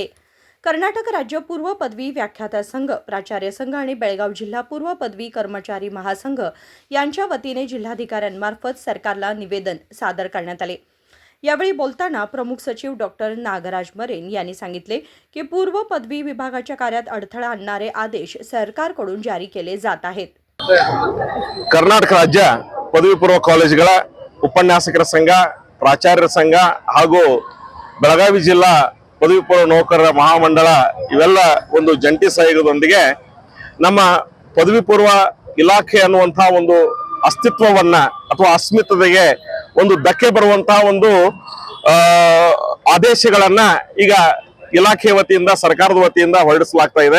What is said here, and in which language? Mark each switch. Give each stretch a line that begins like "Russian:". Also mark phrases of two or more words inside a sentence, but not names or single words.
Marathi: कर्नाटक राज्य पूर्व पदवी व्याख्याता संघ, प्राचार्य संघ आणि बेळगाव जिल्हा पूर्व पदवी कर्मचारी महासंघ यांच्या वतीने जिल्हाधिकाऱ्यांमार्फत सरकारला निवेदन सादर करण्यात आले। यावेळी बोलताना प्रमुख सचिव डॉक्टर नागराज मरेन यांनी सांगितले की पूर्व पदवी विभागाच्या कार्यात अडथळा आणणारे आदेश सरकारकडून जारी केले जात आहेत। कर्नाटक राज्य पदवी पूर्व
Kannada: ಕಾಲೇಜುಗಳ ಉಪನ್ಯಾಸಕರ ಸಂಘ, ಪ್ರಾಚಾರ್ಯರ ಸಂಘ ಹಾಗೂ ಬೆಳಗಾವಿ ಜಿಲ್ಲಾ ಪದವಿ ಪೂರ್ವ ನೌಕರರ ಮಹಾಮಂಡಳ ಇವೆಲ್ಲ ಒಂದು ಜಂಟಿ ಸಹಯೋಗದೊಂದಿಗೆ ನಮ್ಮ ಪದವಿ ಪೂರ್ವ ಇಲಾಖೆ ಅನ್ನುವಂತ ಒಂದು ಅಸ್ತಿತ್ವವನ್ನ ಅಥವಾ ಅಸ್ಮಿತೆಗೆ ಒಂದು ಧಕ್ಕೆ ಬರುವಂತಹ ಒಂದು ಆದೇಶಗಳನ್ನ ಈಗ ಇಲಾಖೆ ವತಿಯಿಂದ ಸರ್ಕಾರದ ವತಿಯಿಂದ ಹೊರಡಿಸಲಾಗ್ತಾ ಇದೆ।